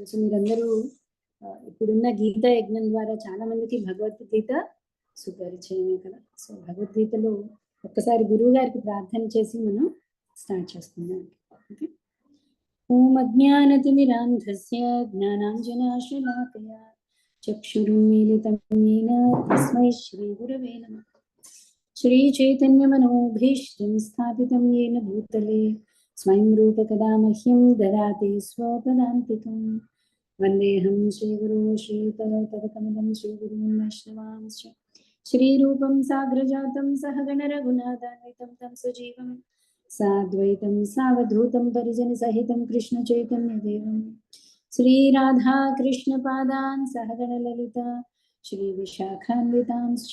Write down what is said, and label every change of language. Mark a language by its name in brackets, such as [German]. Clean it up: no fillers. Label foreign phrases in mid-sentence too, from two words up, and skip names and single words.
[Telugu] సో మీరందరూ ఇప్పుడున్న గీతా యజ్ఞం ద్వారా చాలా మందికి భగవద్గీత సుపరిచయమే కదా. సో భగవద్గీతలో ఒక్కసారి గురువు గారికి ప్రార్థన చేసి మనం స్టార్ట్ చేసుకుందాం. [Sanskrit] ఓకే. ఓం అజ్ఞానతిమిరాంధస్య జ్ఞానాంజనాశలాకయా చక్షురున్మీలితం येन తస్మై శ్రీగురవే నమః. श्रीचैतन्यमनोभीष्टं स्थापितं येन भूतले स्वयं रूपकदा मह्यं ददाति स्वपदान्तिकं। वन्देऽहं श्रीगुरो श्रीतरतरकमलं श्रीगुरुं वैष्णवांश्च श्रीरूपं साग्रजातं सहगणरघुनाथान्वितं तं सजीवं साद्वैतं सावधूतं परिजनसहितं कृष्णचैतन्यदेवं श्रीराधाकृष्णपादान् सहगणललिता श्रीविशाखान्वितांश्च।